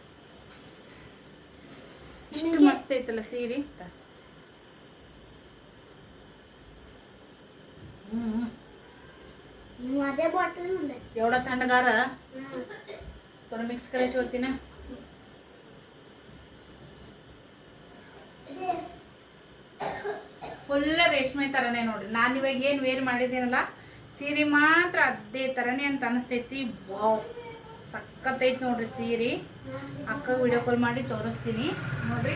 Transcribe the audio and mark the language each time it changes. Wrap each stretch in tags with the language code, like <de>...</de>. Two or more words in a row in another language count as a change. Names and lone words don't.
<kn>ಇಷ್ಟು ಮಸ್ತ್ ಐತಲ್ಲ ಸೀರೆ.</kn> <mr>माझ्या बॉटल मध्ये एवढा थंडगार थोडं मिक्स करायची होती ना.</mr> <kn>ಫುಲ್ ರೇಷ್ಮೆ ಥರನೇ ನೋಡ್ರಿ. ನಾನು ಇವಾಗ ಏನು ವೇರ್ ಮಾಡಿದ್ದೀನಲ್ಲ ಸೀರೆ ಮಾತ್ರ ಅದೇ ಥರನೇ ಅಂತ ಅನಿಸ್ತೈತಿ. ವಾವ್ ಸಖತ್ತೈತಿ ನೋಡ್ರಿ ಸೀರೆ. ಅಕ್ಕ</kn> <en>video call</en> <kn>ಮಾಡಿ ತೋರಿಸ್ತೀನಿ ನೋಡ್ರಿ.</kn>